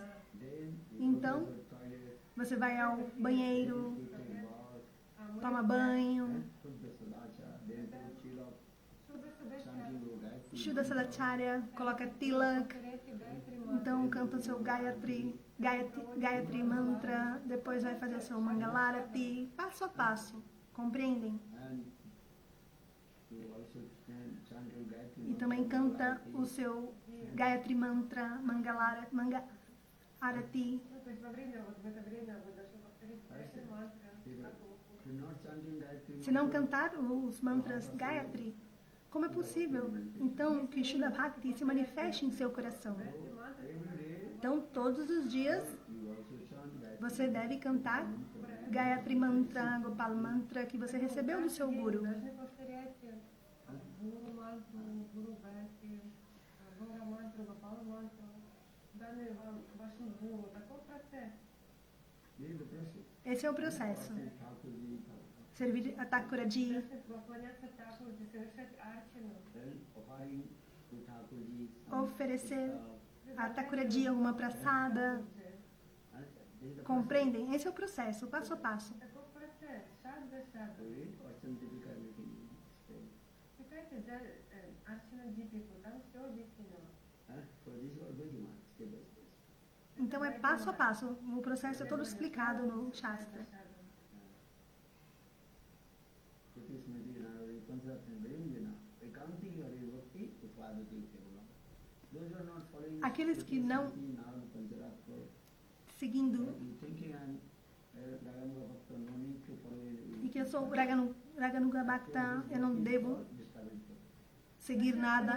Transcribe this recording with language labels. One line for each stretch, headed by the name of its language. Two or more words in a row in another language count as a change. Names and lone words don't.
Portuguese: Então, você vai ao banheiro, toma banho,
Sanskrit: Shuddha Sadacharya,
Portuguese: coloca tilak, então canta o seu Gayatri Mantra, depois vai fazer o seu Mangalarati, passo a passo, compreendem? E também canta o seu Gayatri Mantra, Manga Arati.
Russian: Ну, то есть во время, вот в это время вы должны повторить Гайатри мантры.
Portuguese: Se não cantar os mantras Gayatri, como é possível, então, que
Sanskrit: Shuddha Bhakti
Portuguese: se manifeste em seu coração? Então, todos os dias, você deve cantar Gayatri Mantra, Gopal Mantra, que você recebeu do seu Guru.
Russian: Должны повторять Гуру мантру, Гуру Гайатри, Гора мантру, Гопал мантру. Данный вам вашим Гуру. Такой процесс.
Portuguese: Esse é o processo. Thakurji, Servir a Thakuraji,
Russian: Поклоняться Такурджи, совершать арчану.
English: then offering to Thakurji
Portuguese: oferecer a Thakuraji alguma praçada. Compreendem? Esse é o processo, passo a passo.
Russian: Такой процесс, шаг за шагом. Читайте за Арчана Дипику, там все объяснено.
Portuguese: Então é passo a passo. O processo é todo explicado no Shastra. Aqueles que não seguindo e que eu sou
Sanskrit: Raganuga Bhakta,
Portuguese: eu não devo seguir nada.